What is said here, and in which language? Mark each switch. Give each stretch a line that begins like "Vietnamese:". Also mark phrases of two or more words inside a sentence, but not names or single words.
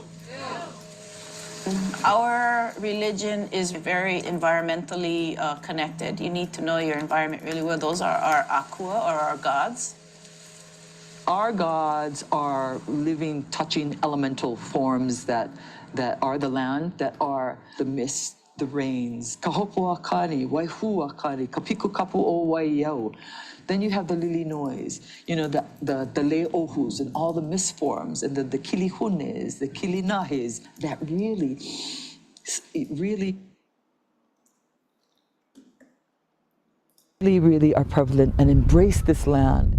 English: Our religion is very environmentally connected. You need to know your environment really well. Those are our akua, or our gods. Our gods are living, touching elemental forms that are the land, that are the mist, the rains. Kahopoakani, waihuakani, kapikukapu o waiyau. Then you have the lili noise, the le'ohus and all the mist forms, and the kilihunes, the kilinahes, that really are prevalent and embrace this land.